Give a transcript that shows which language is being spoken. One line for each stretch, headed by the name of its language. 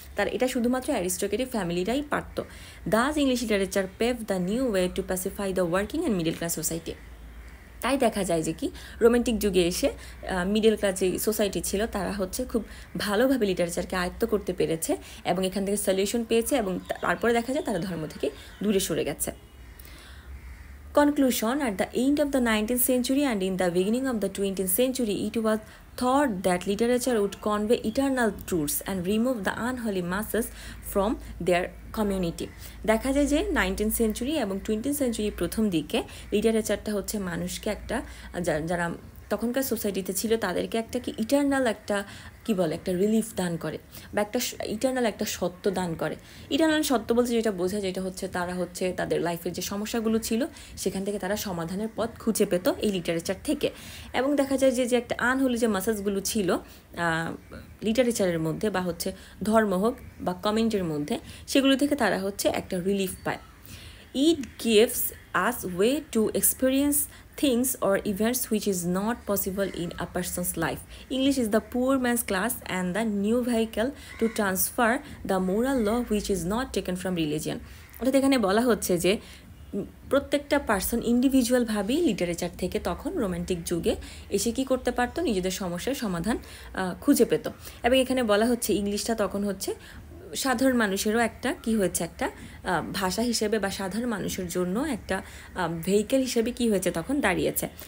Bangla: তার এটা শুধুমাত্র অ্যারিস্টোক্রেটিক ফ্যামিলিরাই পারতো।
English: Thus English literature pave the new way to pacify the working and middle class society.
Bangla: তাই দেখা যায় যে কি রোম্যান্টিক যুগে এসে মিডল ক্লাস যে সোসাইটি ছিল তারা হচ্ছে খুব ভালোভাবে লিটারেচারকে আয়ত্ত করতে পেরেছে এবং এখান থেকে সলিউশন পেয়েছে, এবং তারপরে দেখা যায় তারা ধর্ম থেকে দূরে সরে গেছে।
English: Conclusion: at the end of the 19th century and in the beginning of the 20th century, it was thought that literature would convey eternal truths and remove the unholy masses from their community.
Bangla: দেখা যায় যে 19th century এবং 20th সেঞ্চুরির প্রথম দিকে লিটারেচারটা হচ্ছে মানুষকে একটা যারা তখনকার সোসাইটিতে ছিল তাদেরকে একটা কি ইটারনাল একটা কি বলে একটা রিলিফ দান করে বা একটা ইটারনাল একটা সত্য দান করে। ইটারনাল সত্য বলতে যেটা বোঝায় যেটা হচ্ছে তারা হচ্ছে তাদের লাইফের যে সমস্যাগুলো ছিল সেখান থেকে তারা সমাধানের পথ খুঁজে পেত এই লিটারেচার থেকে। এবং দেখা যায় যে একটা আনহোলি যে মেসেজগুলো ছিল লিটারেচারের মধ্যে বা হচ্ছে ধর্ম হোক বা কমেন্টের মধ্যে, সেগুলো থেকে তারা হচ্ছে একটা রিলিফ পায়।
English: It gives us way to experience things or events which is not possible in a person's life. English is the poor man's class and the new vehicle to transfer the moral law which is not taken from religion.
Bangla: অর্থাৎ এখানে বলা হচ্ছে যে প্রত্যেকটা person ইন্ডিভিজুয়ালভাবেই literature থেকে তখন romantic যুগে এসে কী করতে পারতো, নিজেদের সমস্যার সমাধান খুঁজে পেত। এবং এখানে বলা হচ্ছে ইংলিশটা তখন হচ্ছে সাধারণ মানুষেরও একটা কি হয়েছে একটা ভাষা হিসেবে বা সাধারণ মানুষের জন্য একটা ভেহিকেল হিসেবে কি হয়েছে তখন দাঁড়িয়েছে।